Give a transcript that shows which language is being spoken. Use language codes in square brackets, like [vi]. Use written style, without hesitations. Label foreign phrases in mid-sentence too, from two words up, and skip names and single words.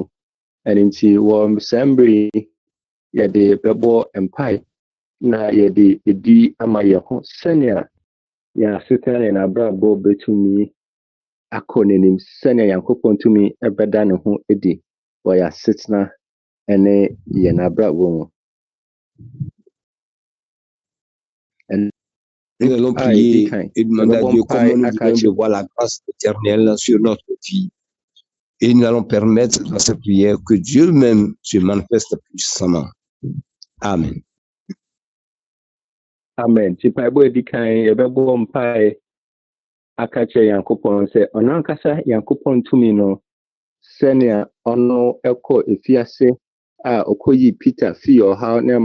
[ak] Ɛno nti wɔ saa mmere yi yɛde bɛbɔ mpae na yɛde edi ama yɛn ho sɛnea yɛn asetena yɛn abrabɔ bɛtumi akɔ n'anim sɛnea Nyankopɔn tumi ɛbɛda ne ho edi wɔ yɛn asetena ɛne yɛn abrabɔ mu. [fr] Nous allons prier et demander à Dieu comment nous devons voir la grâce éternelle sur notre vie. Et nous allons permettre dans cette prière que Dieu même se manifeste puissamment. Amen. Amen. [ak] Ti Bible edikan yebɛbɔ mpae aka kyerɛ Nyankopɔn sɛ ɔno ankasa Nyankopɔn tumi no sɛnea ɔno ɛkɔ efiase a ɔkɔyi Peter fi ɔhaw ne